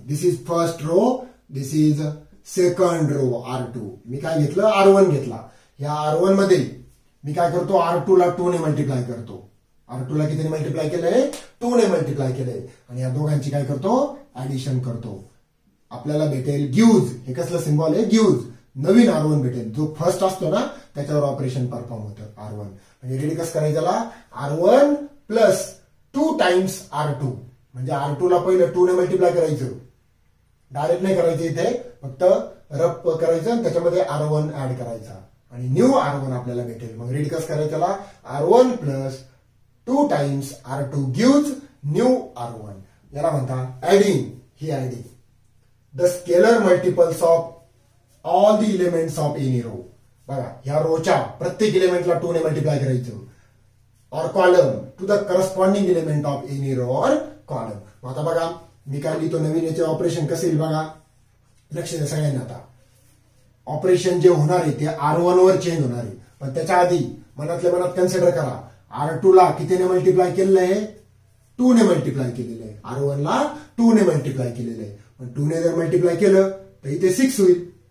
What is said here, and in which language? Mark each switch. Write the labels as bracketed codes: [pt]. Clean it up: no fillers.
[en] This is first row, this is second row R2. [mr] मी काय घेतलं R1 घेतला. या R1 मध्ये मी काय करतो R2 ला 2 ने मल्टिप्लाय करतो. R2 ला कितीने मल्टिप्लाय केलंय 2 ने मल्टिप्लाय केलंय. आणि या दोघांची काय करतो ऍडिशन करतो. आपल्याला भेटेल गिव्ज. हे कसलं सिम्बॉल आहे गिव्ज. नवीन R1 भेटेल. जो फर्स्ट असतो ना त्याच्यावर ऑपरेशन परफॉर्म होतं R1. म्हणजे रेडी कसं करायचं त्याला R1 प्लस 2 टाइम्स R2. म्हणजे R2 ला पहिलं 2 ने मल्टिप्लाय करायचं. डायरेक्ट नाही करायचं इथे, फक्त रप करायचं आणि त्याच्यामध्ये R1 ऍड करायचा आणि न्यू R1 आपल्याला भेटेल. मग रेडी कसं करायचं त्याला R1 plus 2 times R2 gives new R1. याला म्हणता adding. [en] ही adding the scalar multiples of all the elements of any row. [mr] बघा ह्या रोच्या प्रत्येक इलेमेंटला 2 ने मल्टिप्लाय करायचं. [en] Or column to the corresponding element of any row or column. [mr] आता बघा मी काय लिहितो नवीन याचे ऑपरेशन कसे येईल बघा. लक्ष द्या सगळ्यांना. आता ऑपरेशन जे होणार आहे ते R1 वर चेंज होणार आहे. पण त्याच्या आधी मनातल्या मनात कन्सिडर करा R2 ला कितीने मल्टिप्लाय केलेलं आहे? 2 ने मल्टिप्लाय केलेलं आहे. R1 ला 2 ने मल्टिप्लाय केलेलं आहे. पण 2 ने जर मल्टिप्लाय केलं तर इथे 6 होईल.